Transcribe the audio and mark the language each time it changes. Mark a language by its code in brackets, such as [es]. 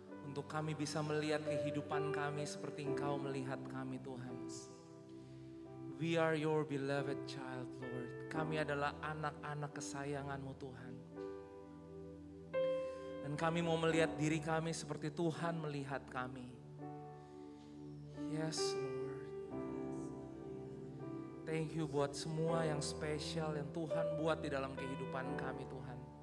[id] Untuk kami bisa melihat kehidupan kami seperti Engkau melihat kami, Tuhan. [en] We are your beloved child, Lord. [id] Kami adalah anak-anak kesayangan-Mu, Tuhan. Dan kami mau melihat diri kami seperti Tuhan melihat kami. [en] Yes, Lord. Thank you [id] buat semua yang spesial yang Tuhan buat di dalam kehidupan kami, Tuhan.